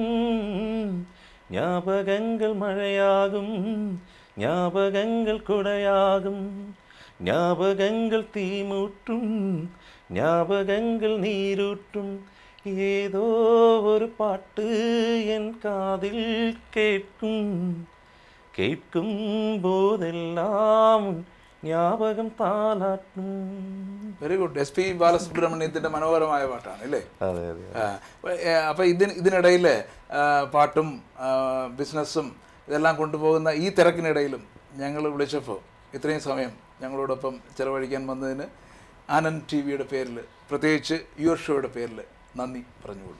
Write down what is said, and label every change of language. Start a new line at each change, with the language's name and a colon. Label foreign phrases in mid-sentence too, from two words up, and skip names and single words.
Tamil: ஞாபகங்கள் மழையாகும், ஞாபகங்கள் குடையாகும், ஞாபகங்கள் தீமூட்டும், ஞாபகங்கள் நீரூட்டும். ஏதோ ஒரு பாட்டு என் காதில் கேட்கும் போதெல்லாம் ஞாபகம் தாலாட்டும்.
English: very good.
Malayalam: SP ബാലസുബ്രഹ്മണ്യത്തിന്റെ മനോഹരമായ പാട്ടാണ് അല്ലേ? അപ്പൊ ഇതിനിടയിൽ പാട്ടും ബിസിനസ്സും ഇതെല്ലാം കൊണ്ടുപോകുന്ന ഈ തിരക്കിനിടയിലും ഞങ്ങൾ വിളിച്ചപ്പോൾ ഇത്രയും സമയം ഞങ്ങളോടൊപ്പം ചിലവഴിക്കാൻ വന്നതിന് ആനന്ദ് TV പേരിൽ, പ്രത്യേകിച്ച് യുവർ ഷോയുടെ പേരിൽ നന്ദി പറഞ്ഞുകൊള്ളുന്നു.